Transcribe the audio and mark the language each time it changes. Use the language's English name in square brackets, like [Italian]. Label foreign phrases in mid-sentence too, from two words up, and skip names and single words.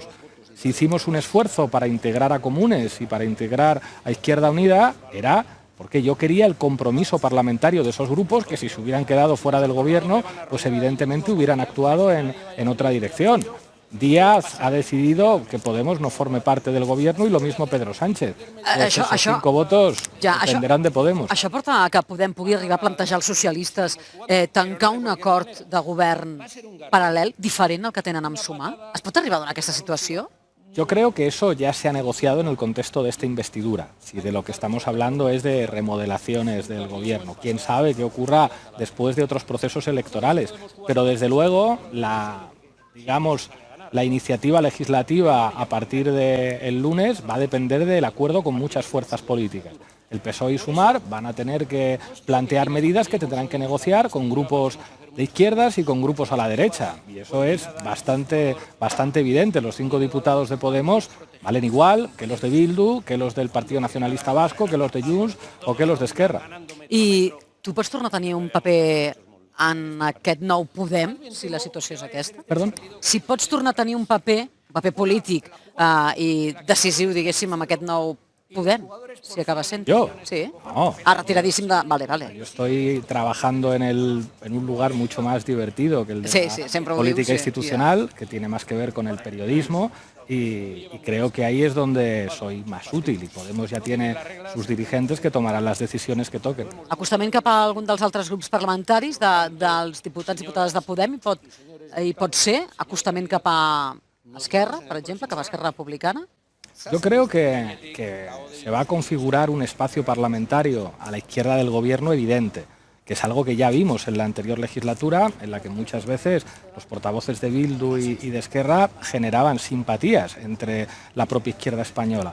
[Spanish] Si hicimos un esfuerzo para integrar a Comunes y para integrar a Izquierda Unida, era porque yo quería el compromiso parlamentario de esos grupos que si se hubieran quedado fuera del gobierno, pues evidentemente hubieran actuado en otra dirección. Díaz ha decidido que Podemos no forme parte del gobierno y lo mismo Pedro Sánchez. Pues esos 5 votos dependerán de Podemos. [Catalan] Això porta a que Podem pugui arribar a plantejar als socialistes tancar un acord de govern paral·lel, diferent al que tenen amb Sumar? Es pot arribar a donar aquesta situació? [Spanish] Yo creo que eso ya se ha negociado en el contexto de esta investidura. Si de lo que estamos hablando es de remodelaciones del gobierno. Quién sabe qué ocurra después de otros procesos electorales. Pero desde luego la iniciativa legislativa a partir del lunes va a depender del acuerdo con muchas fuerzas políticas. El PSOE y Sumar van a tener que plantear medidas que tendrán que negociar con grupos de izquierdas y con grupos a la derecha. Y eso es bastante evidente. Los 5 diputados de Podemos valen igual que los de Bildu, que los del Partido Nacionalista Vasco, que los de Junts o que los de Esquerra. [Catalan] I tu pots tornar a tenir un paper en aquest nou Podem, si la situació és aquesta? Perdó? Si pots tornar a tenir un paper polític i decisiu, diguéssim, amb aquest nou Podem, si acaba sent. [Spanish] ¿Yo? Sí. No. Retiradíssim de... Vale. Yo estoy trabajando en un lugar mucho más divertido que el de la política institucional, que tiene más que ver con el periodismo, y creo que ahí es donde soy más útil, y Podemos ya tiene sus dirigentes que tomarán las decisiones que toquen. [Catalan] Acostament cap a algun dels altres grups parlamentaris, dels diputats i diputades de Podem, hi pot ser acostament cap a Esquerra, per exemple, cap a Esquerra Republicana? [Spanish] Yo creo que se va a configurar un espacio parlamentario a la izquierda del gobierno evidente, que es algo que ya vimos en la anterior legislatura, en la que muchas veces los portavoces de Bildu y de Esquerra generaban simpatías entre la propia izquierda española.